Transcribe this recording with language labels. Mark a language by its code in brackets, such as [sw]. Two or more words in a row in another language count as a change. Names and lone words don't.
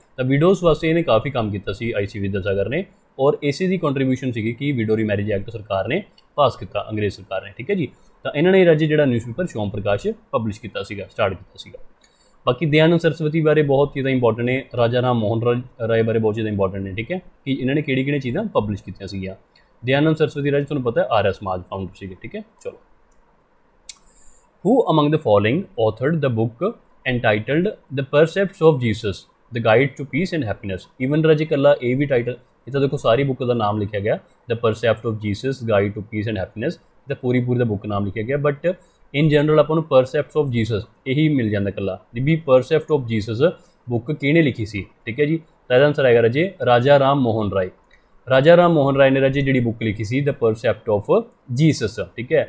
[pa] ਤਾਂ ਵਿਡੋਜ਼ ਵਾਸਤੇ ਇਹਨੇ ਕਾਫੀ ਕੰਮ ਕੀਤਾ ਸੀ IC ਵਿਦਿਆਸਾਗਰ ਨੇ, ਔਰ ਇਸੇ ਦੀ ਕੰਟਰੀਬਿਊਸ਼ਨ ਸੀਗੀ ਕਿ ਵਿਡੋ ਰੀਮੈਰਿਜ ਐਕਟ ਸਰਕਾਰ ਨੇ ਪਾਸ ਕੀਤਾ, ਅੰਗਰੇਜ਼ ਸਰਕਾਰ ਨੇ, ਠੀਕ ਹੈ ਜੀ। ਤਾਂ ਇਹਨਾਂ ਨੇ ਰਾਜੇ ਜਿਹੜਾ ਨਿਊਜ਼ਪੇਪਰ ਸੋਮ ਪ੍ਰਕਾਸ਼ ਪਬਲਿਸ਼ ਕੀਤਾ ਸੀਗਾ, ਸਟਾਰਟ ਕੀਤਾ ਸੀਗਾ। ਬਾਕੀ ਦਯਾਨੰਦ ਸਰਸਵਤੀ ਬਾਰੇ ਬਹੁਤ ਚੀਜ਼ਾਂ ਇੰਪੋਰਟੈਂਟ ਨੇ, ਰਾਜਾ ਰਾਮ ਮੋਹਨ ਰਾਏ ਬਾਰੇ ਬਹੁਤ ਚੀਜ਼ਾਂ ਇੰਪੋਰਟੈਂਟ ਨੇ, ਠੀਕ ਹੈ, ਕਿ ਇਹਨਾਂ ਨੇ ਕਿਹੜੀਆਂ ਚੀਜ਼ਾਂ ਪਬਲਿਸ਼ ਕੀਤੀਆਂ ਸੀਗੀਆਂ। ਦਯਾਨੰਦ ਸਰਸਵਤੀ ਰਾਜੇ ਤੁਹਾਨੂੰ ਪਤਾ ਹੈ ਆਰਿਆ ਸਮਾਜ ਫਾਊਂਡਰ ਸੀਗੇ, ਠੀਕ ਹੈ। ਚਲੋ, [en] who among the following authored the book entitled The Precepts of Jesus, The Guide to Peace and Happiness? [pa] Even ਰਾਜੇ ਕੱਲਾ ਇਹ ਵੀ ਟਾਈਟਲ, ਇਹ ਤਾਂ ਦੇਖੋ ਸਾਰੀ ਬੁੱਕ ਦਾ ਨਾਮ ਲਿਖਿਆ ਗਿਆ The Precepts of Jesus, Guide to Peace and Happiness, ਤਾਂ ਪੂਰੀ ਦਾ ਬੁੱਕ ਨਾਮ ਲਿਖਿਆ ਗਿਆ। [en] But in general [pa] ਆਪਾਂ ਨੂੰ Precepts of Jesus ਇਹੀ ਮਿਲ ਜਾਂਦਾ ਕੱਲਾ, ਵੀ Precepts of Jesus ਬੁੱਕ ਕਿਹਨੇ ਲਿਖੀ ਸੀ, ਠੀਕ ਹੈ ਜੀ। ਤਾਂ ਇਹਦਾ ਆਨਸਰ ਆਏਗਾ ਰਾਜੇ ਰਾਜਾ ਰਾਮ ਮੋਹਨ ਰਾਏ। ਰਾਜਾ ਰਾਮ ਮੋਹਨ ਰਾਏ ਨੇ ਰਾਜੇ ਜਿਹੜੀ ਬੁੱਕ ਲਿਖੀ ਸੀ The Precepts of Jesus, ਠੀਕ ਹੈ।